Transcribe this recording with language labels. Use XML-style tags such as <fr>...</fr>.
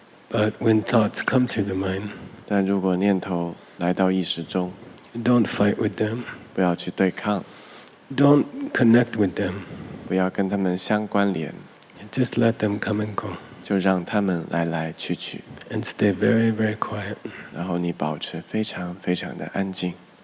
<en>But when thoughts come to the mind,</en> <zh>但如果念头来到意识中，</zh> <en>don't fight with them.</en> <zh>不要去对抗，</zh> <en>Don't connect with them.</en> <zh>不要跟他们相关联，</zh> <en>Just let them come and go.</en> <zh>就让他们来来去去，</zh> <en>And stay very, very quiet.</en> <zh>然后你保持非常非常的安静。</zh>